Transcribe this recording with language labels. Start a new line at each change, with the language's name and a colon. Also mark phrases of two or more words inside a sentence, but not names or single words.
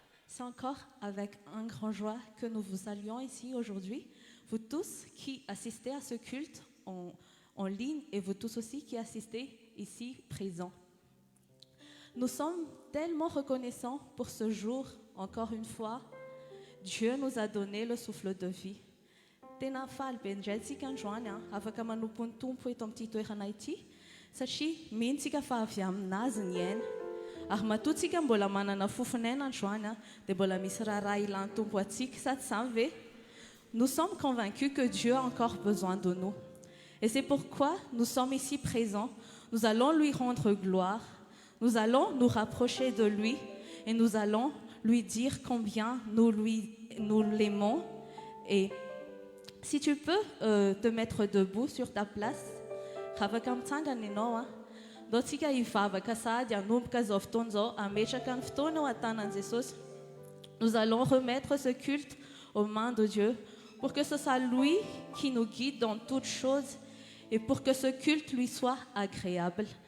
French: C'est encore avec un grand joie que nous vous saluons ici aujourd'hui, vous tous qui assistez à ce culte en ligne et vous tous aussi qui assistez ici présents. Nous sommes tellement reconnaissants pour ce jour, encore une fois. Dieu nous a donné le souffle de vie.
Malagasy: Tena faly be ndraitsika androany afaka manompo ny tompo eto amin'ity toerana ity satria mihintsika fa avy aminazy ny aina ary matoatsika mbola manana fofonaina androany dia mbola misy raha ilan'ny tompo atsika sa tsy izany ve?
French: Nous sommes convaincus que Dieu a encore besoin de nous et c'est pourquoi nous sommes ici présents. Nous allons lui rendre gloire, nous allons nous rapprocher de lui et nous allons lui dire combien nous l'aimons. Et si tu peux te mettre debout sur ta place, nous allons remettre ce culte aux mains de Dieu pour que ce soit lui qui nous guide dans toutes choses et pour que ce culte lui soit agréable.